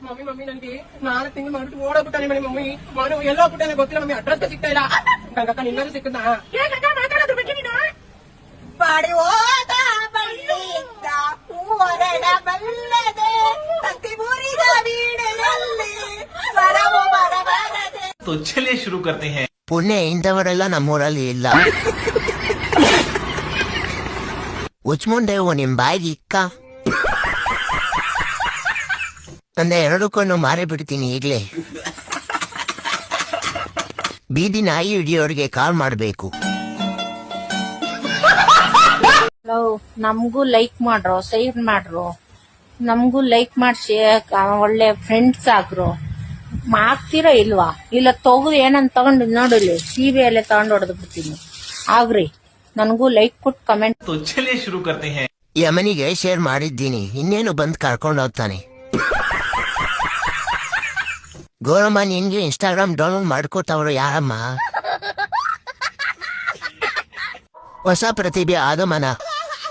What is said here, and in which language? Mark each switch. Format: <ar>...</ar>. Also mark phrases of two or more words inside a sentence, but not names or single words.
<kn>ಮಮ್ಮಿ ನನಗೆ 4 ತಿಂಗಳು ಮಾಡ್ಬಿಟ್ಟು ಓಡೋಗ್ಬಿಟ್ಟಾನೆ ಮಮ್ಮಿ ಮನು ಎಲ್ಲೋ ಬಿಟ್ಟಾನೆ ಗೊತ್ತಿಲ್ಲ ಮಮ್ಮಿ ಅಡ್ರೆಸ್ ಸಿಗ್ತಾ ಇಲ್ಲ ಗಂಗಕ್ಕ ನಿನ್ನಾರು ಸಿಕ್ಕದ ಬಾಡಿ ಹೋದ ಬಳ್ಳಿಯಿಂದ ಹೂವರಡ ಬಲ್ಲದೆ ತತ್ತಿ ಮುರಿದ ವೀಣೆಯಲ್ಲಿ ಸ್ವರವು ಬರಬಾರದೆ.</kn> <hi>तो चलिए शुरू करते हैं.</hi> <kn>ಪುಣ್ಯ ಇಂಥವರೆಲ್ಲ ನಮ್ಮೂರಲ್ಲಿ ಇಲ್ಲ. ಉಚ್ಮುಂಡೆವು ನಿಮ್ ಬಾಯಿಗೆ ಇಕ್ಕ ನನ್ನ 2 ಕಣ್ಣು ಮಾರಿ ಬಿಡ್ತೀನಿ ಈಗ್ಲೇ. ಬೀದಿ ನಾಯಿ ಹಿಡಿಯೋರಿಗೆ ಕಾಲ್ ಮಾಡ್ಬೇಕು. ನಮ್ಗೂ ಲೈಕ್ ಮಾಡ್ರೋ, ಶೇರ್ ಮಾಡ್ರು, ನಮ್ಗೂ ಲೈಕ್ ಮಾಡ್ಸಿ ಒಳ್ಳೆ ಫ್ರೆಂಡ್ಸ್ ಆಗ್ರು. ಮಾಡ್ತೀರಾ ಇಲ್ವಾ? ಇಲ್ಲ ತಗದು ಏನಂತ ತಗೊಂಡು ನೋಡಿಲಿ ಸೀಬೆ ಎಲ್ಲ ತಗೊಂಡು ಹೊಡೆದು ಬಿಡ್ತೀನಿ. ಆಗ್ರಿ ನನಗೂ ಲೈಕ್ ಕೊಟ್ಟು ಕಮೆಂಟ್.</kn> <hi>तो चलिए शुरू करते हैं.</hi> <kn>ಯಮನಿಗೆ ಶೇರ್ ಮಾಡಿದ್ದೀನಿ, ಇನ್ನೇನು ಬಂದ್ ಕರ್ಕೊಂಡು ಹೋಗ್ತಾನೆ. ಗೌರಮ್ಮ ನಿನ್ಗೆ ಇನ್ಸ್ಟಾಗ್ರಾಮ್ ಡೌನ್ಲೋಡ್ ಮಾಡ್ಕೋತಾವ್ರು ಯಾರಮ್ಮ? ಹೊಸ ಪ್ರತಿಭೆ ಆಗಮನ.</kn>